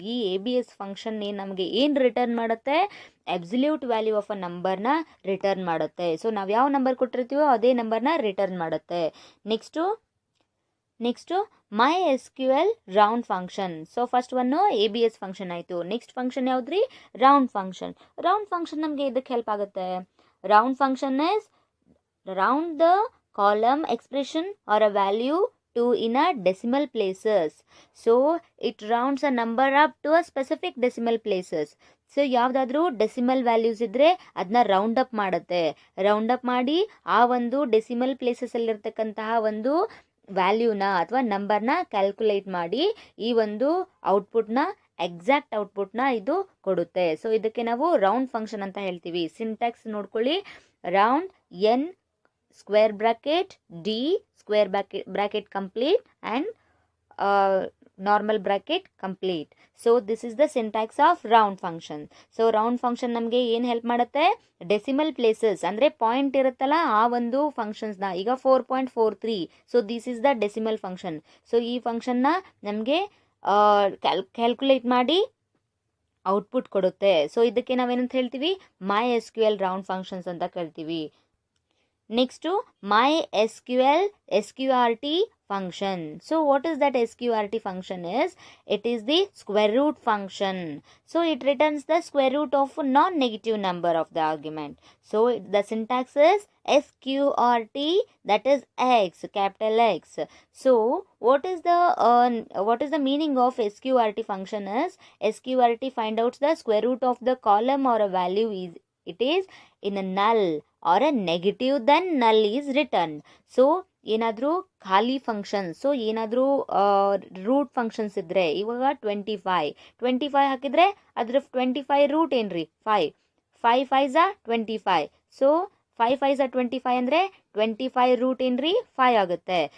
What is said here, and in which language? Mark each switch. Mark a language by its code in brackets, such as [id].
[kn] ಈ ABS function ನಮಗೆ ಏನು ರಿಟರ್ನ್ ಮಾಡುತ್ತೆ, [en] absolute value of a [kn] ನಂಬರ್ನ ರಿಟರ್ನ್ ಮಾಡುತ್ತೆ. ಸೊ ನಾವು ಯಾವ ನಂಬರ್ ಕೊಟ್ಟಿರ್ತೀವೋ ಅದೇ ನಂಬರ್ನ ರಿಟರ್ನ್ ಮಾಡುತ್ತೆ. Next MySQL round function. So first one ABS function ಆಯಿತು. ನೆಕ್ಸ್ಟ್ ಫಂಕ್ಷನ್ ಯಾವುದ್ರಿ, ರೌಂಡ್ ಫಂಕ್ಷನ್. ರೌಂಡ್ ಫಂಕ್ಷನ್ ನಮಗೆ ಇದಕ್ಕೆ ಹೆಲ್ಪ್ ಆಗುತ್ತೆ. [en] Round function is round the column expression or a value to in a decimal places. So it rounds a number up to a specific decimal places. [kn] So ಯಾವುದಾದ್ರೂ decimal values ಇದ್ದರೆ ಅದನ್ನ round up ಮಾಡುತ್ತೆ. Round up ಮಾಡಿ ಆ ಒಂದು decimal ಪ್ಲೇಸಸಲ್ಲಿರ್ತಕ್ಕಂತಹ ಒಂದು ವ್ಯಾಲ್ಯೂನ ಅಥವಾ ನಂಬರ್ನ ಕ್ಯಾಲ್ಕುಲೇಟ್ ಮಾಡಿ ಈ ಒಂದು ಔಟ್ಪುಟ್ನ ಎಕ್ಸಾಕ್ಟ್ ಔಟ್ಪುಟ್ನ ಇದು ಕೊಡುತ್ತೆ. ಸೊ ಇದಕ್ಕೆ ನಾವು ರೌಂಡ್ ಫಂಕ್ಷನ್ ಅಂತ ಹೇಳ್ತೀವಿ. ಸಿಂಟ್ಯಾಕ್ಸ್ ನೋಡ್ಕೊಳ್ಳಿ. [en] Round N square bracket D square bracket complete and normal bracket complete. So this is the syntax of round function. [kn] So round function ನಮಗೆ ಏನು ಹೆಲ್ಪ್ ಮಾಡುತ್ತೆ? ಡೆಸಿಮಲ್ ಪ್ಲೇಸಸ್ ಅಂದರೆ ಪಾಯಿಂಟ್ ಇರುತ್ತಲ್ಲ ಆ ಒಂದು ಫಂಕ್ಷನ್ಸ್ನ. ಈಗ 4.43. [en] So this is the decimal function. [kn] So ಈ ಫಂಕ್ಷನ್ನ ನಮಗೆ ಕ್ಯಾಲ್ಕುಲೇಟ್ ಮಾಡಿ ಔಟ್ಪುಟ್ ಕೊಡುತ್ತೆ. ಸೊ ಇದಕ್ಕೆ ನಾವೇನಂತ ಹೇಳ್ತೀವಿ? MySQL ರೌಂಡ್ ಫಂಕ್ಷನ್ಸ್ ಅಂತ ಕರಿತೀವಿ. [en] Next MySQL SQRT function. So what is that SQRT function is? It is the square root function. So it returns the square root of a non-negative number of the argument. So the syntax is SQRT, that is X, capital X. So what is the meaning of SQRT function is? SQRT find out the square root of the column or a value is it is in a null or a negative, then null is returned. [kn] So ಏನಾದರೂ ಖಾಲಿ functions, so ಏನಾದರೂ root functions ಇದ್ದರೆ, ಇವಾಗ 25 ಹಾಕಿದರೆ ಅದ್ರ 25 root ಏನ್ರಿ 5 5 25. So 5 25 ಅಂದರೆ 25 root ಏನ್ರಿ 5 ಆಗುತ್ತೆ.